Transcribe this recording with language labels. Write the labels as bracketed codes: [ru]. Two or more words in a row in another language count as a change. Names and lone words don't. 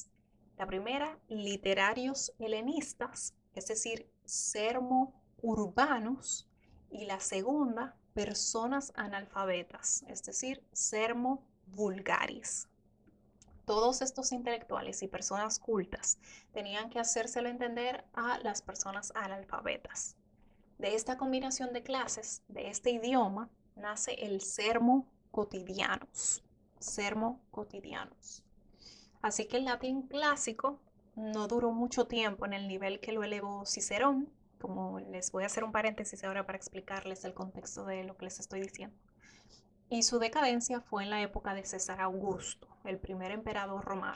[es] La primera, literarios helenistas, es decir, [la] sermo-urbanos, [es] y la segunda, personas analfabetas, es decir, [la] sermo-vulgaris. [es] Todos estos intelectuales y personas cultas tenían que hacérselo entender a las personas analfabetas. De esta combinación de clases, de este idioma, nace el [la] sermo quotidianus. Sermo quotidianus. [es] Así que el latín clásico no duró mucho tiempo en el nivel que lo elevó Cicerón, como les voy a hacer un paréntesis ahora para explicarles el contexto de lo que les estoy diciendo. Y su decadencia fue en la época de César Augusto, el primer emperador romano.